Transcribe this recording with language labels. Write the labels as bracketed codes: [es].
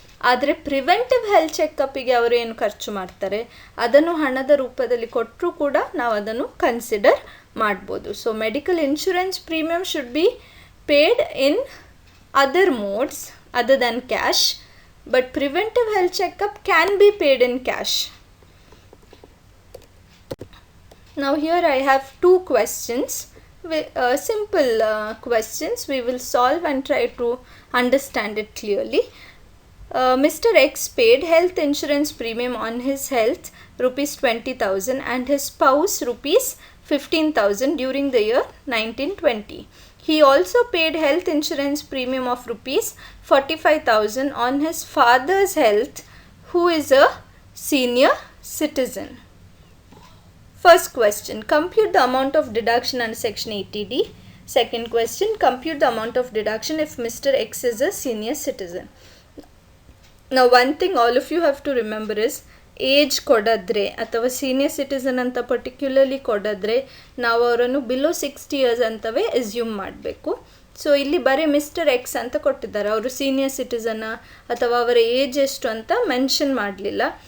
[kn] ಆದರೆ preventive health ಚೆಕಪ್ಪಿಗೆ ಅವರು ಏನು ಖರ್ಚು ಮಾಡ್ತಾರೆ ಅದನ್ನು ಹಣದ ರೂಪದಲ್ಲಿ ಕೊಟ್ಟರೂ ಕೂಡ ನಾವು ಅದನ್ನು ಕನ್ಸಿಡರ್ ಮಾಡ್ಬೋದು. [en] So medical insurance premium should be paid in other modes other than cash, but preventive health checkup can be paid in cash. Now here I have 2 questions, simple questions. We will solve and try to understand it clearly. Mr. X paid health insurance premium on his health rupees 20,000 and his spouse rupees 15,000 during the year 1920. He also paid health insurance premium of rupees 45,000 on his father's health, who is a senior citizen. First question, compute the amount of deduction under section 80D. Second question, compute the amount of deduction if Mr. X is a senior citizen. Now one thing all of you have to remember is, [kn] age ಕೊಡೋದ್ರೆ ಅಥವಾ senior citizen ಅಂತ particularly ಕೊಡೋದ್ರೆ ನಾವು ಅವರನ್ನು below 60 years ಅಂತವೇ assume ಮಾಡಬೇಕು. So ಇಲ್ಲಿ ಬರೀ mister X ಅಂತ ಕೊಟ್ಟಿದ್ದಾರೆ, ಅವರು ಸೀನಿಯರ್ ಸಿಟಿಸನ್ನ ಅಥವಾ ಅವರ ಏಜ್ ಎಷ್ಟು ಅಂತ ಮೆನ್ಷನ್ ಮಾಡಲಿಲ್ಲ.